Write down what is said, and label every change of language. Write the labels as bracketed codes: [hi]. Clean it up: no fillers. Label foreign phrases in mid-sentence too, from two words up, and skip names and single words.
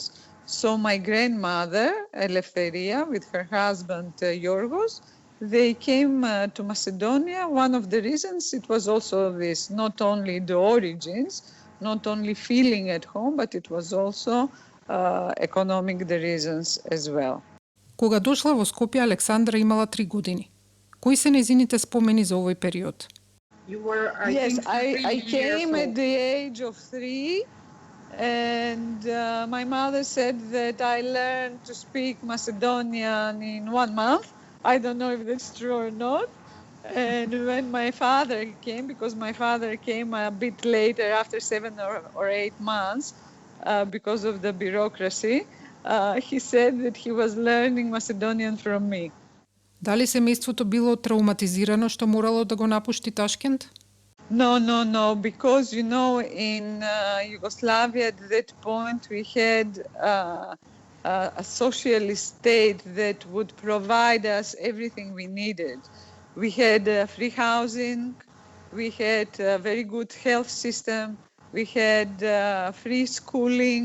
[en] So my grandmother, Eleftheria, with her husband, Yorgos, they came to Macedonia. One of the reasons, it was also this, not only the origins, not only feeling at home, but it was also economic the reasons as well. [mk] Кога дошла во Скопје, Александра имала 3 години. Кои се нејзините спомени за овој период? [en] You were, Yes, think, I 3 years came at old. the age of 3, and my mother said that I learned to speak Macedonian in 1 month. I don't know if that's true or not. And when my father came, because my father came a bit later, after 7 or 8 months, because of the bureaucracy, he said that he was learning Macedonian from me. [mk] Дали семејството било травматизирано што морало да го напушти Ташкент? [en] No, because, you know, in Yugoslavia at that point we had a socialist state that would provide us everything we needed. We had free housing, we had a very good health system, we had free schooling.